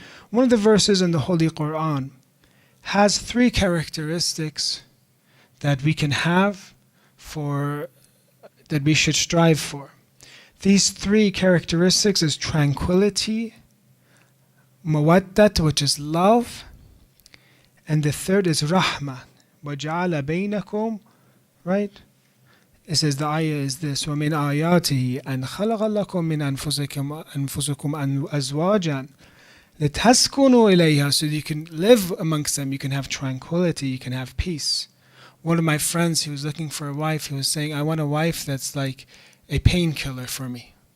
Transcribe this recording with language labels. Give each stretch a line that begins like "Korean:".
English: One of the verses in the Holy Quran has 3 characteristics that we can have that we should strive for. These 3 characteristics is tranquility, mawaddat, which is love, and the third is rahmah.
Arabic: وَجَعَلَ بَيْنَكُمْ,
English: right? It says the ayah is this,
Arabic: وَمِنْ آيَاتِهِ أَنْ خَلَقَ لَكُم مِّنْ أَنفُسِكُمْ أَزْوَاجًا لِتَسْكُنُوا إِلَيْهَا,
English: so you can live amongst them, you can have tranquility, you can have peace. One of my friends, he was looking for a wife, he was saying, I want a wife that's like a painkiller for me.